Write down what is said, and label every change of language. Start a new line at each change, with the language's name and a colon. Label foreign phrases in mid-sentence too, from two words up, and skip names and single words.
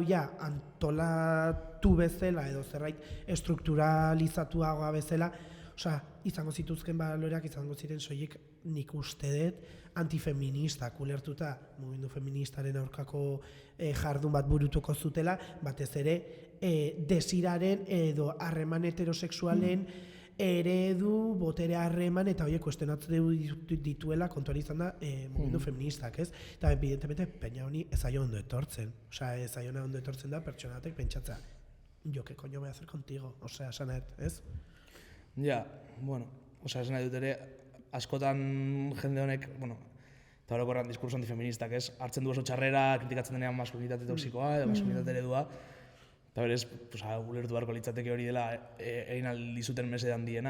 Basque: ja antolatu bezala edo zerbait estrukturalizatuagoa bezala, izango zituzken baloreak izango ziren soilik nik uste dut antifeministak ulertuta mugimendu feministaren aurkako jardun bat burutuko zutela, batez ere desiraren edo harreman heterosexualen eredu, botere harreman eta horiek kuestionatzen dituela kontuan izan da mugimendu feministak, ez? Eta evidentemente peña honi ez zaio ondo etortzen. Ez zaio ondo etortzen da pertsonatek pentsatzea, jo,
Spanish: que coño voy a hacer contigo?
Basque: Esanet, ez? Ja, esan nahi dut ere, askotan jende honek, eta orokorran diskurso antifeministak, ez? Hartzen du oso txarrera, kritikatzen denean maskulinitate toksikoa edo maskulinitate eredua, eta berez, ulertu beharko litzateke hori dela egin aldizuten mesede handiena.